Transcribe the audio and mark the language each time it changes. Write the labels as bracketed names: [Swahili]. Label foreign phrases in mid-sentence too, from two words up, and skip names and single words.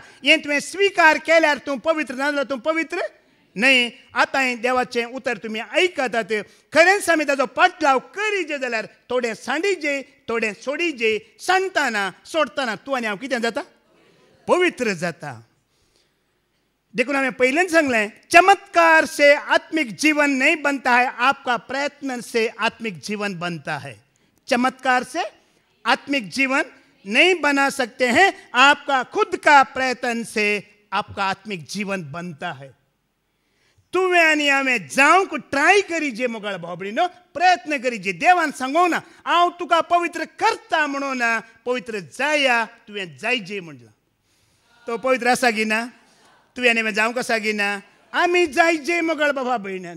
[Konkani] हें तुवें स्विकार केल्यार तूं पवित्र नाजाल्यार तूं पवित्र न्हय. आतां हें देवाचें उतर तुमी आयकतात खरेंच आमी ताजो पाटलाव करीजे जाल्यार थोडें सांडीजे थोडें सोडीजे. सांडटाना सोडटाना तूं आनी हांव कितें जाता पवित्र जाता. [Hindi] देखून हमें पहले सांगलें चमत्कार से आत्मिक जीवन नहीं बनता है आपका प्रयत्न से आत्मिक जीवन बनता है. चमत्कार से आत्मिक जीवन नहीं बना सकते हैं आपका खुद का प्रयत्न से आपका आत्मिक जीवन बनता है. [Konkani] तुवें आनी हांवें जावंक ट्राय करीजे मोगाळ भावबडीनो प्रयत्न करीजे. देवान सांगो ना हांव तुका पवित्र करता म्हणून पवित्र जाया तुवें जायजे म्हणला. तो पवित्र आसा की ना तुवें आनी हांवें जावंक आसा की ना आमी जायजे मोगाळ बाबा भयण्यानो.